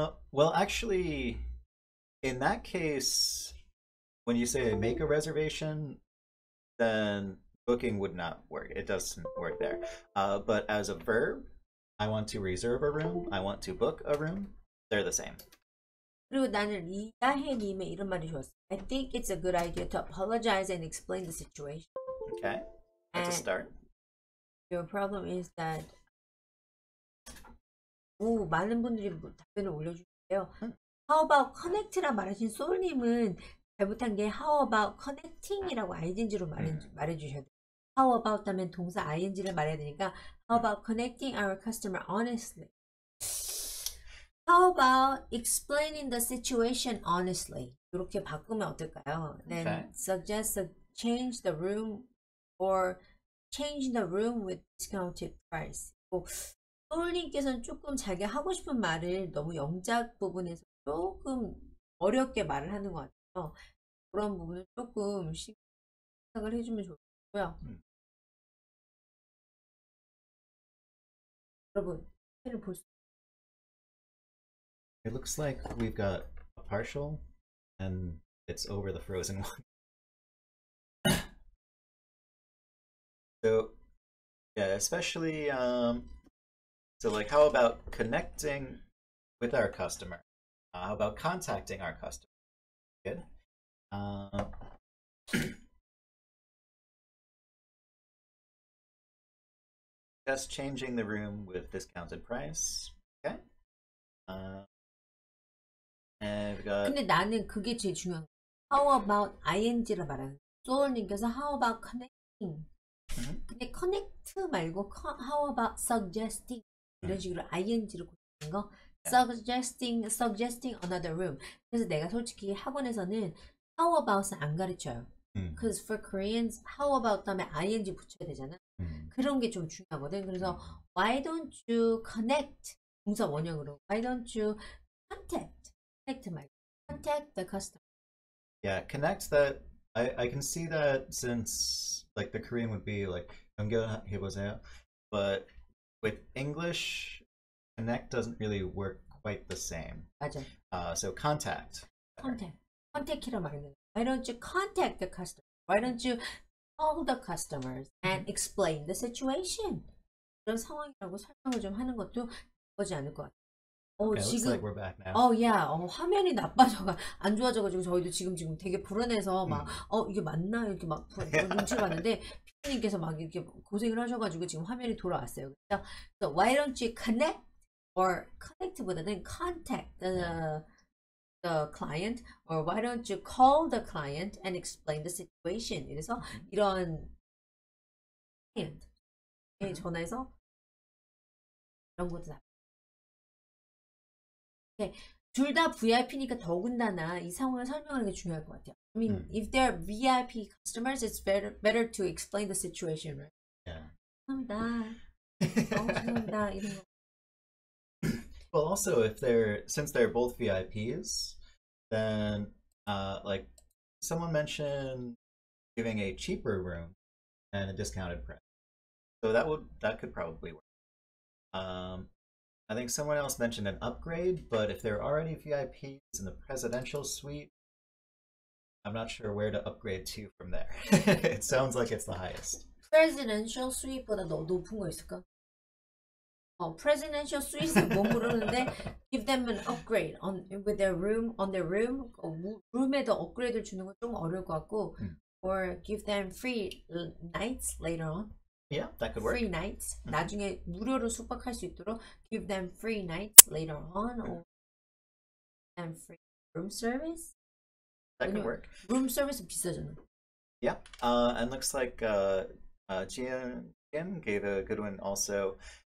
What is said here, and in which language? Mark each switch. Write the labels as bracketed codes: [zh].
[en] Well, actually, in that case, when you say make a reservation, then booking would not work. It doesn't work there. But as a verb, I want to reserve a room. I want to book a room. They're the same. [ko] 그리고 나는 이다혜님의 이런 말이 좋았어. [en] I think it's a good idea to apologize and explain the situation. Okay, that's a start. Your problem is that [ko] 오, 많은 분들이 답변을 올려주세요. How about connect라 말하신 소울님은 잘못한 게 how about connecting이라고 ing로 말해주셔야 돼요. [en] How about [ko] 하면 동사 ing를 말해야 되니까 [en] how about connecting our customer honestly. How about explaining the situation honestly? [ko] 이렇게 바꾸면 어떨까요? [en] Then Okay. suggest a change the room or change the room with discounted price. [ko] 소울님께서는 조금 자기가 하고 싶은 말을 너무 영작 부분에서 조금 어렵게 말을 하는 것 같아요. 그런 부분을 조금 생각을 해주면 좋고요. 여러분, 펜을 볼 수. [en] It looks like we've got a partial, and it's over the frozen one. So, yeah, especially, so like, how about connecting with our customer? How about contacting our customer? Good. Just changing the room with discounted price. Okay. And we've got. [ko] 근데 나는 그게 제일 중요한 거야. [en] How about [ko] ing를 말하는 소울님께서 [en] how about connecting. [ko] 근데 connect 말고 [en] how about suggesting [ko] 이런 식으로 ing를 고치는 거. [en] suggesting another room. [ko] 그래서 내가 솔직히 학원에서는 how about은 안 가르쳐요. [en] Because for Koreans, how about [ko] 다음에 ing 붙여야 되잖아. 그런 게 좀 중요하거든. [en] 그래서 why don't you connect [ko] 동사 원형으로 [en] why don't you connect 말고 contact the customer. Yeah, connect that. I can see that since like the Korean would be like [ko] 연결해보세요, [en] but with English, connect doesn't really work quite the same. [ko] 맞아. [en] So contact. [ko] contact이라 말하는. [en] Why don't you contact the customer? Why don't you call the customers and explain the situation? [ko] 이런 상황이라고 설명을 좀 하는 것도 나쁘지 않을 것 같아요. [en] Okay, [ko] 지금 [en] looks like we're back now. [ko] 화면이 나빠져가 안 좋아져가지고 저희도 지금 되게 불안해서 막 이게 맞나 이렇게 막 눈치 봤는데 피디님께서 막 이렇게 고생을 하셔가지고 지금 화면이 돌아왔어요. 그래서 [en] so why don't you connect or connect보다는 contact the client or why don't you call the client and explain the situation. [ko] 이래서 이런 client에 전화해서 이런 것도 둘 다 VIP니까 더군다나 이 상황을 설명하는 게 중요할 것 같아요. [en] I mean, if they're VIP customers, it's better to explain the situation, right? Yeah. [ko] 죄송합니다. 죄송합니다. 이런 거. [en] Well, also since they're both VIPs, then like someone mentioned giving a cheaper room and a discounted price, so that could probably work. I think someone else mentioned an upgrade, but if they're already VIPs in the presidential suite, I'm not sure where to upgrade to from there. It sounds like it's the highest. [ko] Presidential suite보다 더 높은 거 있을까? [en] Presidential suite는 [ko] 못 모르는데 [en] give them an upgrade on their room. [ko] 룸에도 업그레이드를 주는 건 좀 어려울 것 같고, [en] or give them free nights later on. Yeah, that could work. Free nights. [ko] 나중에 무료로 숙박할 수 있도록 [en] give them free nights later on, or give them free room service. That could work. [ko] Room service 비싸잖아. [en] Yeah, and looks like Gwen gave a good one also.